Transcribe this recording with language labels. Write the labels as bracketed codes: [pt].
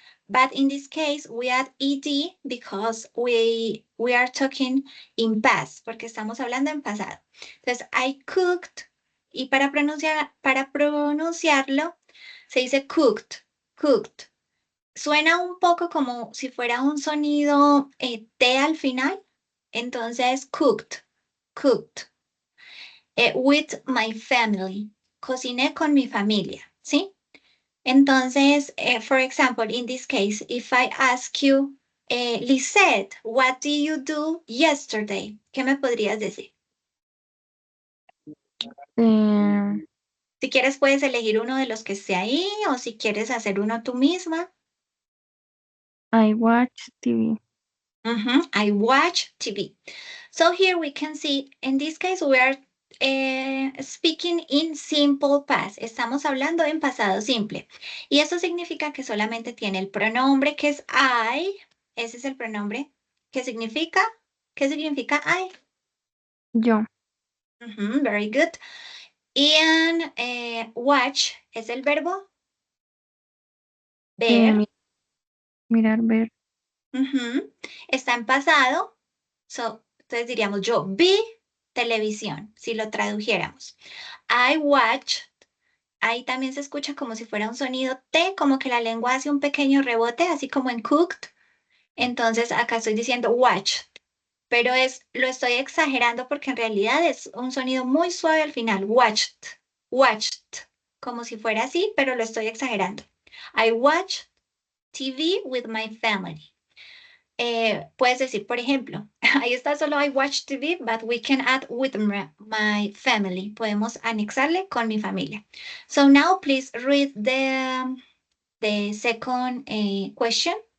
[en] But in this case, we add ed because we are talking in past, [es] porque estamos hablando en pasado. Entonces, [en] I cooked, [es] y para pronunciarlo, se dice cooked, cooked. Suena un poco como si fuera un sonido T al final. Entonces, cooked, cooked. [en] With my family. [es] Cociné con mi familia, ¿sí? [en] Entonces, for example, in this case, if I ask you, Lisette, what did you do yesterday? [es] ¿Qué me podrías decir? Si quieres, puedes elegir uno de los que esté ahí o si quieres hacer uno tú misma. [en] I watch TV. I watch TV. So here we can see, in this case, we are speaking in simple past. [es] Estamos hablando en pasado simple. Y eso significa que solamente tiene el pronombre que es I. Ese es el pronombre. ¿Qué significa? ¿Qué significa I? Yo. [en] Very good. And watch [es] es el verbo ver. Mirar, ver. Está en pasado. Entonces diríamos yo vi televisión, si lo tradujéramos. [en] I watched. [es] Ahí también se escucha como si fuera un sonido T, como que la lengua hace un pequeño rebote, así como en cooked. Entonces acá estoy diciendo watched, pero lo estoy exagerando porque en realidad es un sonido muy suave al final. Watched, watched, como si fuera así, pero lo estoy exagerando. [en] I watched TV with my family. [es] Puedes decir, por ejemplo, ahí está solo [en] I watch TV, but we can add with my family. [es] Podemos anexarle con mi familia. [en] So now please read the second question.